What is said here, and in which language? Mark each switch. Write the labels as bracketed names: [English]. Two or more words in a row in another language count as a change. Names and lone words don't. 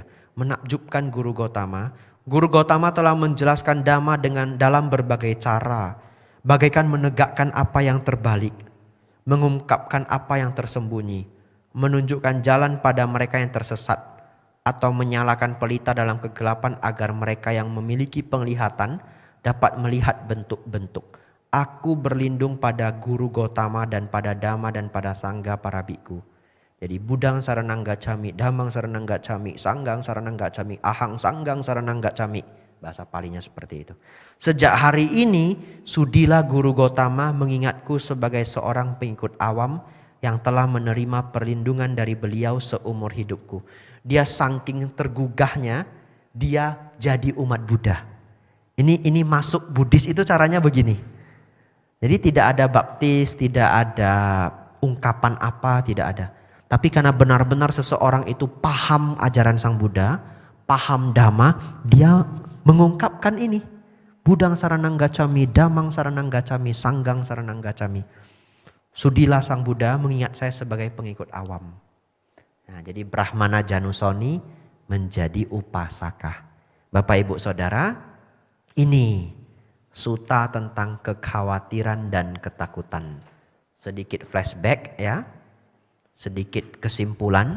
[Indonesian] Menakjubkan Guru Gautama. Guru Gautama telah menjelaskan Dhamma dalam berbagai cara, bagaikan menegakkan apa yang terbalik, mengungkapkan apa yang tersembunyi, menunjukkan jalan pada mereka yang tersesat, atau menyalakan pelita dalam kegelapan agar mereka yang memiliki penglihatan dapat melihat bentuk-bentuk. Aku berlindung pada Guru Gautama dan pada Dhamma dan pada Sangga para biku. [Pali] Jadi Budang Saranang Gacchami, Dhammang Saranang Gacchami, Sanggang Saranang Gacchami, Ahang Sanggang Saranang Gacchami. [Indonesian] Bahasa palinya seperti itu. Sejak hari ini sudilah Guru Gautama mengingatku sebagai seorang pengikut awam yang telah menerima perlindungan dari beliau seumur hidupku. Dia saking tergugahnya, dia jadi umat Buddha. Ini masuk Buddhis itu caranya begini. Jadi tidak ada baptis, tidak ada ungkapan apa, tidak ada. Tapi karena benar-benar seseorang itu paham ajaran Sang Buddha, paham Dhamma, dia mengungkapkan ini. [Pali] Budang Saranang Gacchami, Dhammang Saranang Gacchami, Sanggang Saranang Gacchami. [Indonesian] Sudilah Sang Buddha mengingat saya sebagai pengikut awam. Nah, jadi Brahmana Janusoni menjadi upasaka. Bapak Ibu Saudara, ini suta tentang kekhawatiran dan ketakutan. sedikit flashback ya, sedikit kesimpulan.